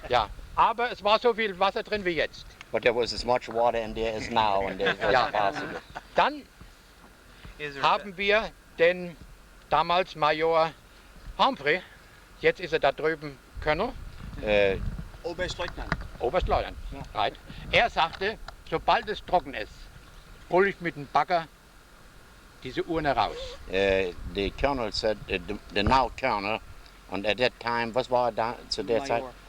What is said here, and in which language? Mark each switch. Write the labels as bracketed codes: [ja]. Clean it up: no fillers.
[de] Ja, aber es war so viel Wasser drin wie jetzt. [en] But there was as much water in there as now, and it was possible. [de] Dann haben wir den damals Major Humphrey, jetzt ist er da drüben Colonel. Oberstleutnant. Oberstleutnant, [en] right. [de] Er sagte, sobald es trocken ist, hole ich mit dem Bagger diese Urne raus. [en] The colonel said, the now colonel, and at that time, [de] was war da zu der Zeit?